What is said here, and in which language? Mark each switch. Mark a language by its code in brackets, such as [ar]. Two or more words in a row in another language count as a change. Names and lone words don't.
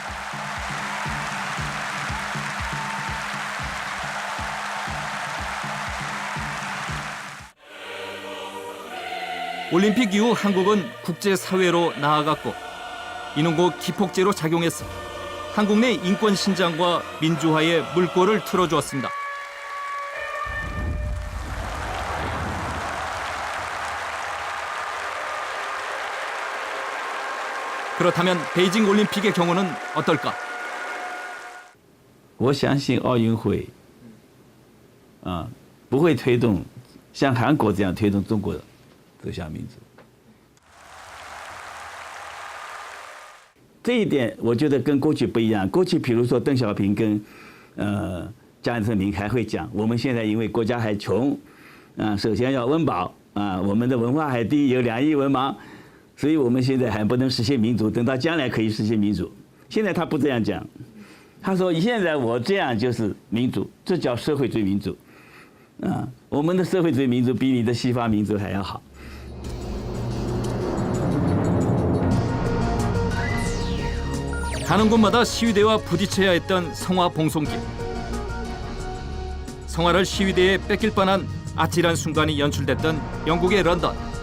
[ko] 올림픽 이후 한국은 국제사회로 나아갔고 이는 곧 기폭제로 작용했어 한국 내 인권 신장과 민주화의 물꼬를 틀어주었습니다. 그렇다면 베이징 올림픽의 경우는 어떨까? [zh] 我相信奥运会，不会推动像韩国这样推动中国走向民主。这一点我觉得跟过去不一样。过去比如说邓小平跟江泽民还会讲，我们现在因为国家还穷，首先要温饱我们的文化还低，有2亿文盲，所以我们现在还不能实现民主，等到将来可以实现民主。现在他不这样讲，他说现在我这样就是民主，这叫社会主义民主我们的社会主义民主比你的西方民主还要好。 [ko] 가는 곳마다 시위대와 부딪혀야 했던 성화 봉송길. 성화를 시위대에 뺏길 뻔한 아찔한 순간이 연출됐던 영국의 런던.